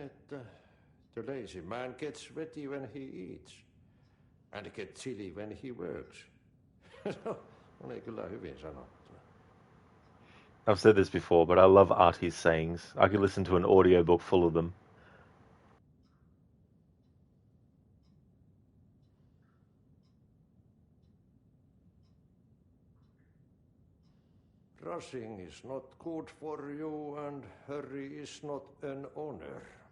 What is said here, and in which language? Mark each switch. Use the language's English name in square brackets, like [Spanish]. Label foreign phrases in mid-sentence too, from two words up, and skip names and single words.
[English] the lazy man gets ready when he eats. And gets chilly when he works. [Finnish] Oli kyllä hyvin sanottu. [English] I've said this before, but I love Artie's sayings. I could listen to an audiobook full of them. Rushing is not good for you, and hurry is not an honor.